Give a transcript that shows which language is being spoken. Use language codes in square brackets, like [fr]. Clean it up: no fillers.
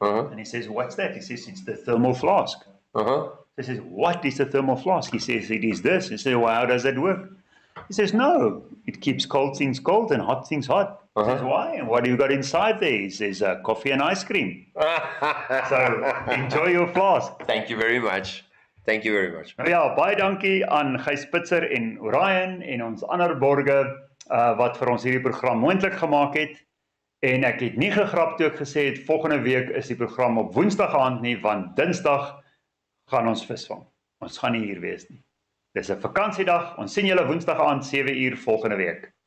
[en] And he says, what's that? He says, it's the thermal flask. He says, what is the thermal flask? He says, it is this. He says, well, how does that work? He says, no, it keeps cold things cold and hot things hot. He says, why? And what do you got inside there? He says, coffee and ice cream. So, enjoy your flask. Thank you very much. Thank you very much. [af] Nou ja, baie dankie aan Gys Spitzer en Orion en ons ander borge wat vir ons hierdie program moontlik gemaak het. En ek het nie gegrap toe ek gesê het volgende week is die program op Woensdag aand nie, want Dinsdag gaan ons visvang. Ons gaan nie hier wees nie. Dis 'n vakansiedag. Ons sien julle Woensdag aand 7 uur volgende week.